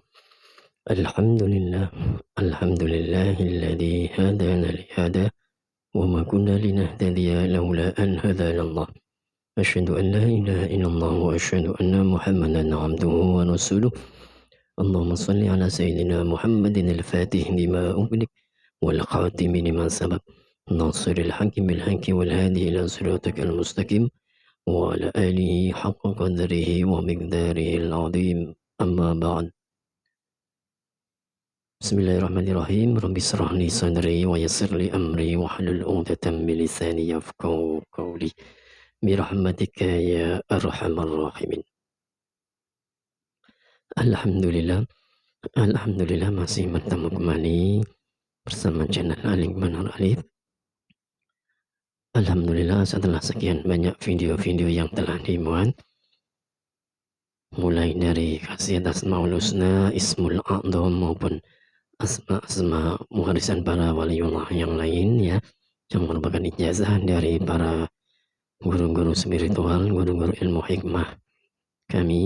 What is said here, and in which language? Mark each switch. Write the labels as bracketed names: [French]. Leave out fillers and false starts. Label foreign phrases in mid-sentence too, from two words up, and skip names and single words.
[Arabic] الحمد لله، الحمد لله الذي هدانا لهذا وما كنا لنهتدي لولا أن هدانا الله. أشهد أن لا إله إلا الله وأشهد أن محمدا عبده ورسوله. اللهم صل على سيدنا محمد الفاتح لما أغلق والخاتم لما سبق. ناصر الحق بالحق والهادي إلى صراطك المستقيم. وعلى آله حق قدره ومقداره العظيم أما بعد. Bismillahirrahmanirrahim. رب اشرح لي صدري ويسر لي أمري واحلل عقدة من لساني يفقهوا قولي برحمتك يا أرحم الراحمين. [Indonesian] Alhamdulillah masih bertemu kembali bersama channel Al-Iqman Al-Alif. Alhamdulillah setelah sekian banyak video-video yang telah dimuat, mulai dari khasiat Asmaul Husna, Ismul A'dham maupun asma-asma warisan para waliullah yang lain ya, yang merupakan ijazah dari para guru-guru spiritual, guru-guru ilmu hikmah kami.